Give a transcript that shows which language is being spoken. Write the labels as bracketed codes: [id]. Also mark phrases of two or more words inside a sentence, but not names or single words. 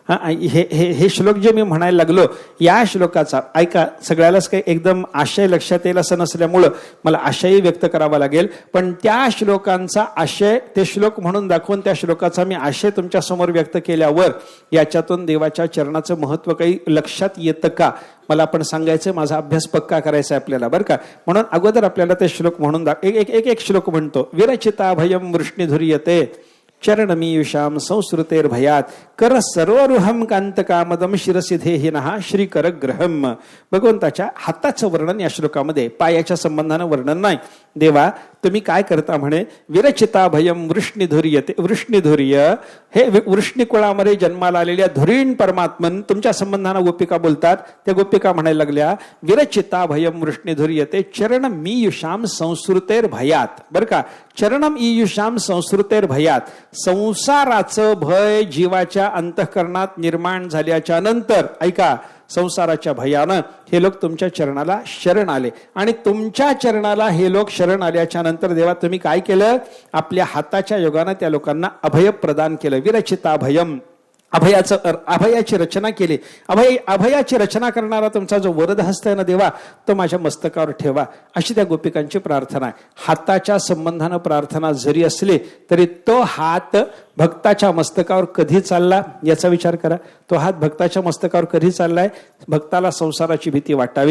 [mr] हे श्लोक जे मी म्हणायला लागलो, या श्लोकाचा ऐका, सगळ्यालाच काही एकदम आशय लक्षात येईल असं नसल्यामुळं मला आशयही व्यक्त करावा लागेल, पण त्या श्लोकांचा आशय ते श्लोक म्हणून दाखवून त्या श्लोकाचा मी आशय तुमच्या समोर व्यक्त केल्यावर याच्यातून देवाच्या चरणाचं महत्व काही लक्षात येतं का मला आपण सांगायचं. माझा अभ्यास पक्का करायचा आहे आपल्याला बरं का. म्हणून अगोदर आपल्याला ते श्लोक म्हणून एक श्लोक म्हणतो. [sa] विरचिता भयम वृष्णीधुर्यते चरणमीयुषाम संस्कृतेर्भयात कर सर्वरुहम कांतकामदम शिरसिधेहिनः श्रीकरग्रहम. [mr] भगवंताच्या हाताचं वर्णन या श्लोकामध्ये, पायाच्या संबंधानं वर्णन नाही. देवा तुम्ही काय करता म्हणे? [sa] विरचिता भयम वृष्णीधुर्यते. [mr] वृष्णीधुर्य हे वृष्णीकुळामध्ये जन्माला आलेल्या धुरीण परमात्मन तुमच्या संबंधानं गोपिका बोलतात. त्या गोपिका म्हणायला लागल्या [sa] विरचिता भयम वृष्णीधुर्यते चरणम ईयुषाम संस्कृतेर्भयात. [mr] बरं का, [sa] चरणम ईयुषाम संस्कृतेर्भयात. [mr] संसाराचं भय जीवाच्या अंतःकरणात निर्माण झाल्याच्या नंतर ऐका, संसाराच्या भयानं हे लोक तुमच्या चरणाला शरण आले आणि तुमच्या चरणाला हे लोक शरण आल्याच्या नंतर देवा तुम्ही काय केलं? आपल्या हाताच्या योगानं त्या लोकांना अभय प्रदान केलं. [sa] विरचिता भयम, [mr] अभयाची रचना केली. अभयाची रचना करणारा तुमचा जो वरद हस्त आहे ना देवा, तो माझ्या मस्तकावर ठेवा, अशी त्या गोपिकांची प्रार्थना आहे. हाताच्या संबंधानं प्रार्थना जरी असली तरी तो हात भक्ताच्या मस्तकावर कधी चालला याचा विचार करा. तो हात भक्ताच्या मस्तकावर कधी चाललाय? भक्ताला संसाराची भीती वाटावी.